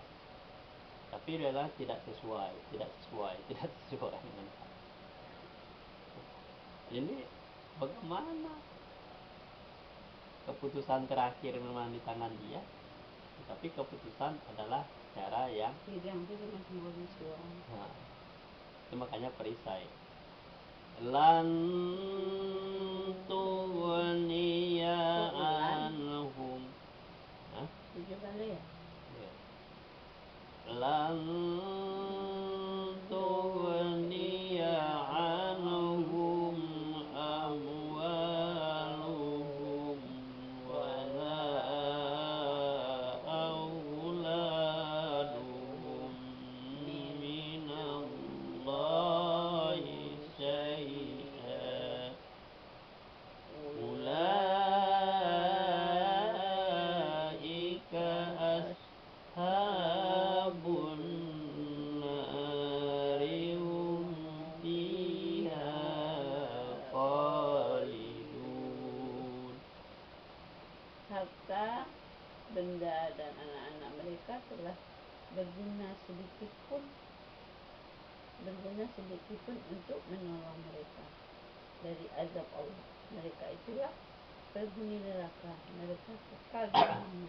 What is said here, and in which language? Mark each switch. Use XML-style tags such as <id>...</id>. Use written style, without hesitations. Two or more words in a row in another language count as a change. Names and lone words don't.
<id>Tapi adalah tidak sesuai dengan fakta. Ini bagaimana? Keputusan terakhir memang di tangan dia, tapi keputusan adalah cara yang nah, itu makanya perisai.</id> <ar>لن تغني عنهم لن تغني عنهم أموالهم ولا أولادهم من الله شيئا. أولئك أصحاب النار هم فيها خالدون.</ar> <id>Harta, benda dan anak-anak mereka telah berguna sedikit pun untuk menolong mereka dari azab Allah. Mereka itulah penghuni neraka, mereka kekal di dalamnya.</id>